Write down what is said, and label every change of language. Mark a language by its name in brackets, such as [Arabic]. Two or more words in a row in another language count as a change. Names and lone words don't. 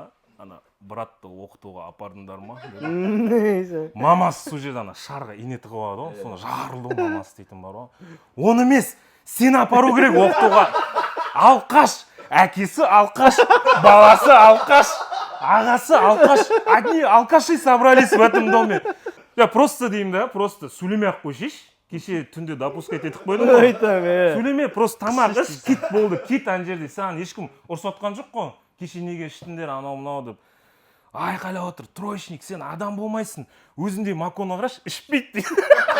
[Kazakh] Ана братты оқытуға апардыңдар ма? Мамасы сол жерде шарға ине тығып алады ғой, соны жарылды ғой мамасы дейтін бар ғой. Оны емес, сені апару керек оқытуға. Алқаш, әкесі алқаш, баласы алқаш. Ағасы алқаш, [Russian] одни алкаши собрались в этом доме. Я просто [Kazakh] деймін да, просто сөйлемей-ақ қойшиш. Кеше түнде допускать етіп қойдым ғой. Сөйлеме, просто тамақ іш, кит болды, кит ана жерде. Саған ешкім ұрсатқан жоқ қой. Кеше неге іштіңдер, анау-мынау деп. Айқайлап отыр, троечник, сен адам болмайсың. Өзіңдей маконы қараш, ішпейді дейді.